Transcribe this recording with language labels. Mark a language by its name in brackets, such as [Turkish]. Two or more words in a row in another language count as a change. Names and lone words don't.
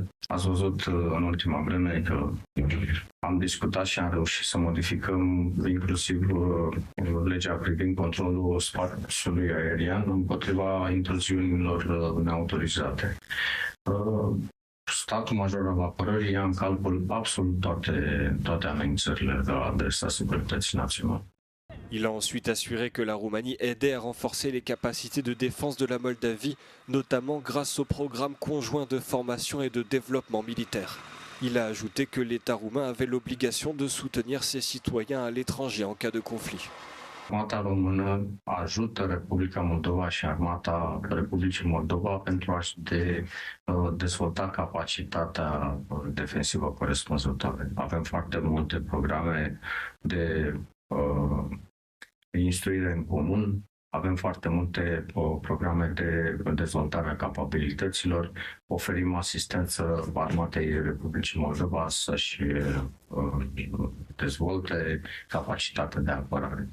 [Romanian] Ați văzut în ultima vreme că am discutat și am reușit să modificăm inclusiv legea privind controlul spațiului aerian împotriva intruziunilor neautorizate. Statul major al apărării ia în calcul absolut toate amenințările la adresa securității naționale. [French] Il a ensuite assuré que la Roumanie aidait à renforcer les capacités de défense de la Moldavie, notamment grâce au programme conjoint de formation et de développement militaire. Il a ajouté que l'État roumain avait l'obligation de soutenir ses citoyens à l'étranger en cas de conflit. [Romanian] Armata română ajută Republica Moldova și Armata Republicii Moldova pentru a-și dezvolta capacitatea defensivă corespunzătoare. Avem foarte multe programe de instruire în comun, avem foarte multe programe de dezvoltare a capabilităților, oferim asistență Armatei Republicii Moldova să-și dezvolte capacitatea de apărare.